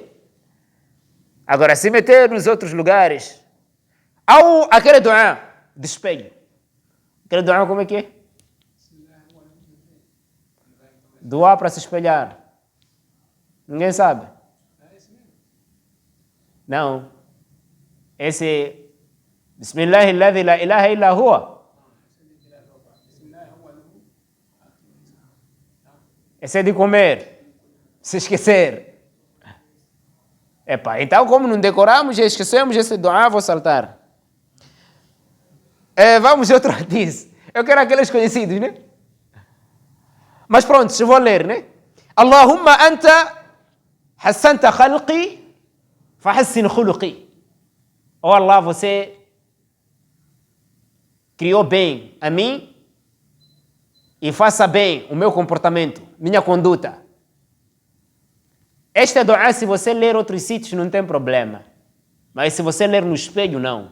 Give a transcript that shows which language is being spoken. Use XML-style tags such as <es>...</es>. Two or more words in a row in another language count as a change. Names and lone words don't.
<pt>Agora, se meter nos outros lugares, ou aquele dua de espelho. Aquele dua como é que é? Dua para se espelhar. Ninguém sabe? Não. Esse é</pt> <ar>Bismillahi alladhi la ilaha illa huwa.</ar> <pt>Esse é de comer. Se esquecer. Epa, então como não decoramos, já esquecemos esse dua, vou saltar. Vamos outro hadith. Eu quero aqueles conhecidos, né? Mas pronto, eu vou ler, né?</pt> <ar>Allahumma anta hassanta khalqi fahassin khuluqi.</ar> <pt>Oh Allah, você criou bem a mim e faça bem o meu comportamento, minha conduta. Esta dua, se você ler outros sítios, não tem problema. Mas se você ler no espelho, não.</pt>